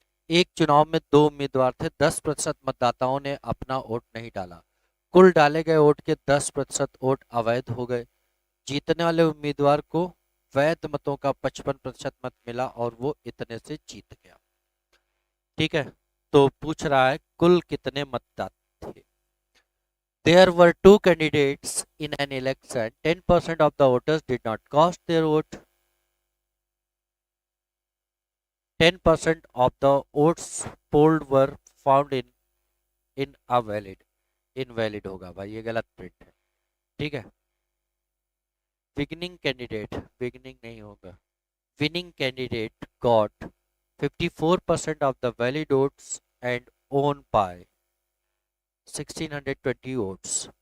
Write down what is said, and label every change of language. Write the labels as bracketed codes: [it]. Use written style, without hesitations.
[hi] एक चुनाव में दो उम्मीदवार थे, 10% मतदाताओं ने अपना वोट नहीं डाला। कुल डाले गए वोट के 10% वोट अवैध हो गए। जीतने वाले उम्मीदवार को वैध मतों का 55% मत मिला और वो इतने से जीत गया। ठीक है, तो पूछ रहा है कुल कितने मतदाता थे। [en] There were two candidates in an election. 10% of the voters did not cast their vote. 10% of the votes polled were found in invalid. [hi] Invalid होगा भाई, ये गलत प्रिंट है। ठीक है, विनिंग कैंडिडेट, विनिंग नहीं होगा, [en] winning candidate got 54% of the valid votes and won by 1620 votes.